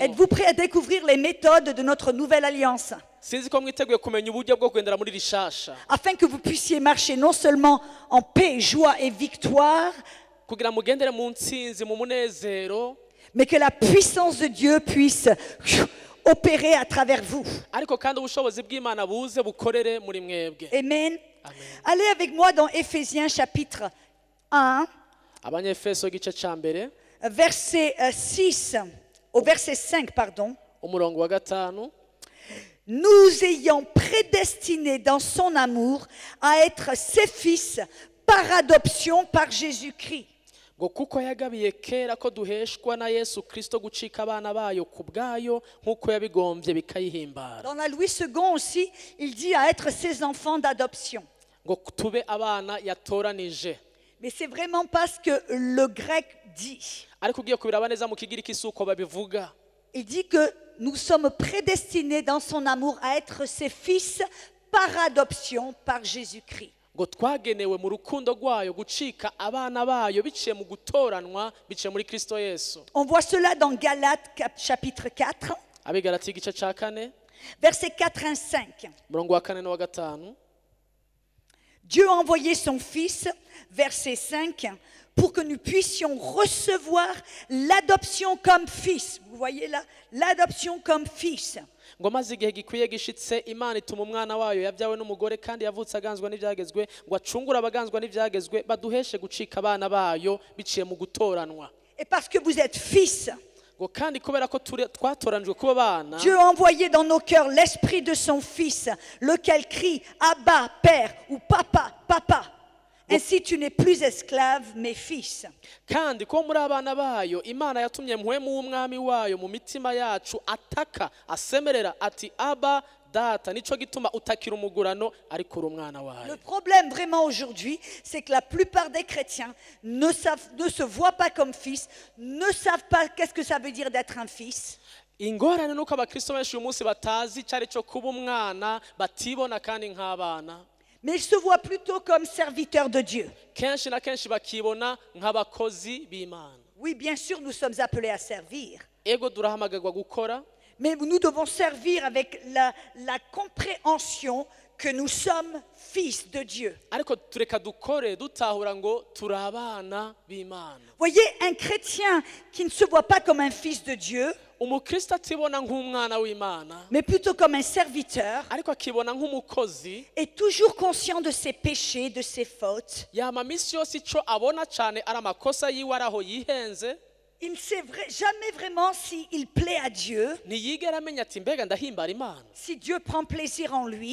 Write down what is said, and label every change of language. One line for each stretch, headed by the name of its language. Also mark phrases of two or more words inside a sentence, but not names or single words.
French: Êtes-vous prêts à découvrir les méthodes de notre nouvelle alliance
Rundi: Sinzi ko mwiteguye kumenya uburyo bwo kugendera muri rishasha
French: afin que vous puissiez marcher non seulement en paix, joie et victoire,
Rundi: kugira mugendere mu ntsinzi mu munezero
French: mais que la puissance de Dieu puisse opérer à travers vous.
Rundi: ariko kandi ubushobozi bw'Imana buze bukorere muri mwebwe.
French: Amen.
Rundi: Amen.
French: Allez avec moi dans Éphésiens chapitre 1,
Rundi: Abanyefeso igice ca mbere
French: verset 6, au verset 5, pardon.
Rundi: umurongo wa 5.
French: Nous ayant prédestinés dans son amour à être ses fils par adoption par Jésus-Christ.
Rundi: ngo kuko yagabiye kera ko duheshwa na Yesu Kristo gucika abana bayo ku bwayo nk'uko yabigombye bikayihimbara.
French: Dans la Louis II aussi, il dit à être ses enfants d'adoption.
Rundi: Ngo tube abana yatoranije.
French: Mais c'est vraiment pas ce que le grec dit.
Rundi: Ariko ugiye kubiraba neza mu kigiriki isuko babivuga.
French: Il dit que nous sommes prédestinés dans son amour à être ses fils par adoption par Jésus-Christ.
Rundi: Ngo twagenewe mu rukundo rwayo gucika abana bayo biciye mu gutoranwa biciye muri Kristo Yesu.
French: On voit cela dans Galates chapitre 4,
Rundi: Abigalati igice ca 4
French: versets 4 à 5.
Rundi: umurongo wa 4 no wa 5.
French: Dieu a envoyé son Fils, verset 5, pour que nous puissions recevoir l'adoption comme fils. Vous voyez là, l'adoption comme fils.
Rundi: ngo maze igihe gikwiye gishitse Imana ituma umwana wayo yabyawe n'umugore kandi yavutse aganzwa n'ivyagezwe ngo acungure abaganzwa n'ivyagezwe baduheshe gucika abana bayo biciye mu gutoranwa.
French: Et parce que vous êtes fils,
Rundi: Ngo kandi kubera ko twatoranijwe kuba abana
French: Dieu a envoyé dans nos cœurs l'esprit de son Fils, lequel crie Abba, Père, ou Papa, Papa. Ainsi tu n'es plus esclave, mais fils.
Rundi: kandi ko muri abana bayo Imana yatumye mpwemu w'umwami wayo mu mitima yacu ataka asemerera ati aba data nico gituma utakira umugurano ariko uri umwana wayo.
French: Le problème vraiment aujourd'hui, c'est que la plupart des chrétiens ne se voient pas comme fils, ne savent pas qu'est-ce que ça veut dire d'être un fils.
Rundi: Ingorane nuko abakristo benshi uyu munsi batazi cyari cyo kuba umwana batibona kandi nk'abana.
French: Mais ils se voient plutôt comme serviteurs de Dieu.
Rundi: Kenshi na kenshi bakibona nk'abakozi b'Imana.
French: Oui, bien sûr, nous sommes appelés à servir.
Rundi: Ego durahamagarwa gukora,
French: Mais nous devons servir avec la compréhension que nous sommes fils de Dieu.
Rundi: ariko tureka dukore dutahura ngo turi abana b'Imana.
French: Voyez, un chrétien qui ne se voit pas comme un fils de Dieu,
Rundi: Umukristo atibona nk'umwana w'Imana
French: mais plutôt comme un serviteur,
Rundi: ariko akibona nk'umukozi,
French: est toujours conscient de ses péchés, de ses fautes.
Rundi: yama misi yose ico abona cane ari amakosa yiwe araho yihenze.
French: il ne sait jamais vraiment s'il plaît à Dieu,
Rundi: ntiyigera amenya ati mbega ndahimbara imana,
French: si Dieu prend plaisir en lui.